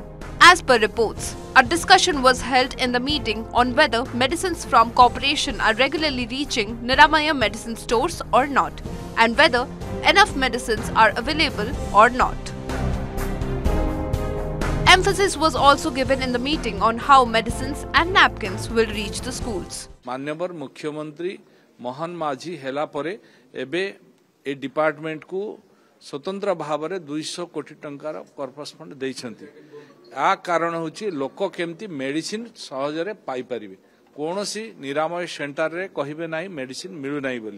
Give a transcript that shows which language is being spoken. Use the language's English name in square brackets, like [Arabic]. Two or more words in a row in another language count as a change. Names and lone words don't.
[English] As per reports, a discussion was held in the meeting on whether medicines from corporation are regularly reaching Niramaya Medicine Stores or not, and whether enough medicines are available or not. Emphasis was also given in the meeting on how medicines and napkins will reach the schools. [Odia] ମାନନୀୟ ମୁଖ୍ୟମନ୍ତ୍ରୀ ମୋହନ ମାଝୀ ହେଲା ପରେ ଏବେ ଏ ଡିପାର୍ଟମେଣ୍ଟ କୁ ସ୍ୱତନ୍ତ୍ର ଭାବ ରେ 200 କୋଟି ଟଙ୍କାର [English] corpus fund [Odia] ଦେଇଛନ୍ତି। ଆ କାରଣ ହେଉଛି ଲୋକ କେମିତି ମେଡିସିନ ସହଜରେ ପାଇ ପାରିବେ, କେହି ନିରାମୟ ସେଣ୍ଟର ରେ କହିବେ ନାହିଁ ମେଡିସିନ ମିଳୁ ନାହିଁ ବୋଲି।